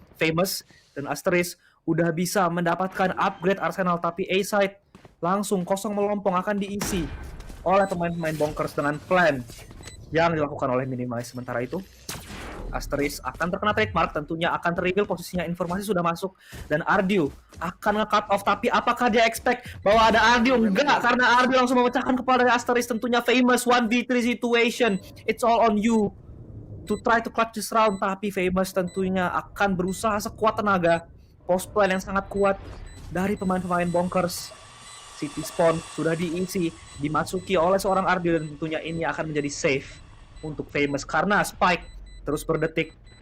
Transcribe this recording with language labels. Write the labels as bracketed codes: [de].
[id] Famous dan Asteris udah bisa mendapatkan upgrade arsenal, tapi A-side langsung kosong melompong akan diisi oleh pemain-pemain Bonkers dengan plan yang dilakukan oleh Minimize. Sementara itu Asteris akan terkena trademark, tentunya akan ter-reveal posisinya, informasi sudah masuk, dan Ardiu akan nge-cut off. Tapi apakah dia expect bahwa ada Ardiu? Enggak, karena Ardiu langsung memecahkan kepala dari Asteris. Tentunya [en] Famous 1v3 situation, it's all on you to try to clutch this round. [id] Tapi Famous tentunya akan berusaha sekuat tenaga. Post plan yang sangat kuat dari pemain-pemain Bonkers. City spawn sudah diisi, dimasuki oleh seorang Ardiu, dan tentunya ini akan menjadi safe untuk Famous karena Spike terus berdetik.